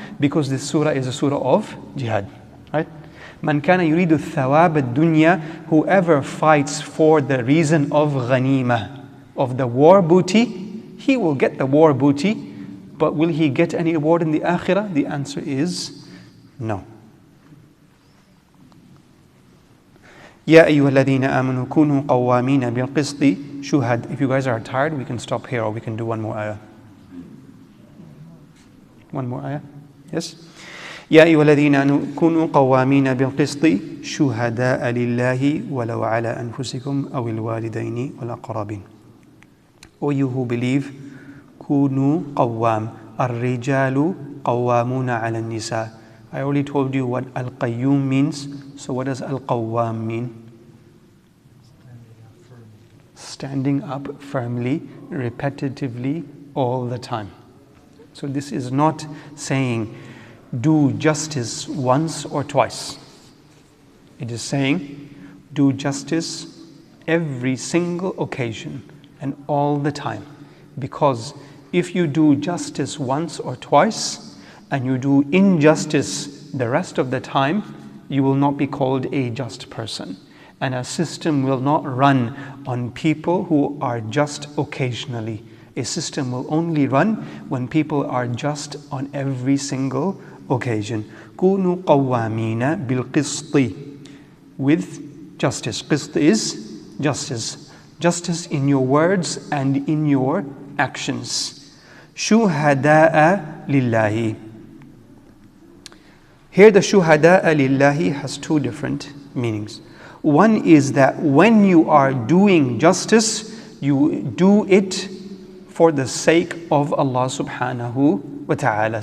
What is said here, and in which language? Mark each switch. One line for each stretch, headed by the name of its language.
English: Because this surah is a surah of jihad, right?
Arabic: Man kana yuridu thawab ad-dunya,
English: whoever fights for the reason of ghanima, of the war booty, he will get the war booty, but will he get any reward in the akhirah? The answer is no.
Arabic: Ya ayyuhalladhina amanu kunu qawwamina bil qisti shuhad.
English: If you guys are tired, we can stop here or we can do one more ayah. One more ayah? Yes?
Arabic: يا أيها الذين كونوا قوامين بالقسط شهداء لله ولو على أنفسكم أو الوالدين والأقربين.
English: O you who believe,
Arabic: كونوا قوام. الرجال قوامون على النساء.
English: I already told you what al-qayyum means. So what does al-qawwam mean? Standing up firmly, repetitively, all the time. So this is not saying do justice once or twice. It is saying do justice every single occasion and all the time. Because if you do justice once or twice and you do injustice the rest of the time, you will not be called a just person. And a system will not run on people who are just occasionally. A system will only run when people are just on every single occasion.
Arabic: كونوا قوامين بالقسط,
English: with justice. Qist is justice. Justice in your words and in your actions.
Arabic: شهداء لله.
English: Here the
Arabic: شهداء لله
English: has two different meanings. One is that when you are doing justice, you do it for the sake of Allah subhanahu wa ta'ala.